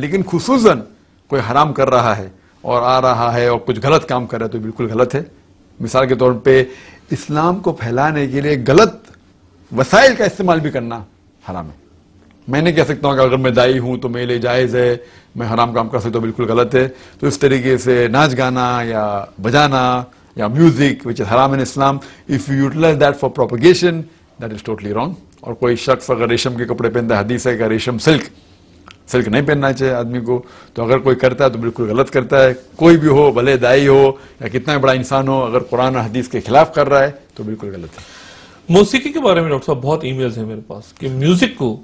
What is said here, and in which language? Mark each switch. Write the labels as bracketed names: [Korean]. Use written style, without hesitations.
[Urdu] لیکن خصوصاً کوئی حرام کر رہا ہے اور آ رہا ہے اور کچھ غلط کام کر رہا ہے تو بالکل غلط ہے. مثال کے طور پہ اسلام کو پھیلانے کے لیے غلط وسائل کا استعمال بھی کرنا حرام ہے. میں نہیں کہہ سکتا ہوں کہ اگر میں دائی ہوں تو میرے لیے جائز ہے، میں حرام کام کر سکتا ہوں، بالکل غلط ہے. تو اس طریقے سے ناچ گانا یا بجانا یا music [English] which is haram in Islam, if you utilize that for propagation, that is totally wrong. [Urdu] اور کوئی شخص اگر ریشم کے کپڑے پہنتا ہے، حدیث ہے کہ ریشم سلک نہیں پہننا چاہیے آدمی کو، تو اگر کوئی کرتا ہے تو بالکل غلط کرتا ہے. کوئی بھی ہو، بھلے دائی ہو یا کتنا بڑا انسان ہو، اگر قرآن اور حدیث کے خلاف کر رہا ہے تو بالکل غلط ہے. موسیقی کے بارے میں ڈاکٹر صاحب بہت ای میلز ہیں میرے پاس کہ میوزک کو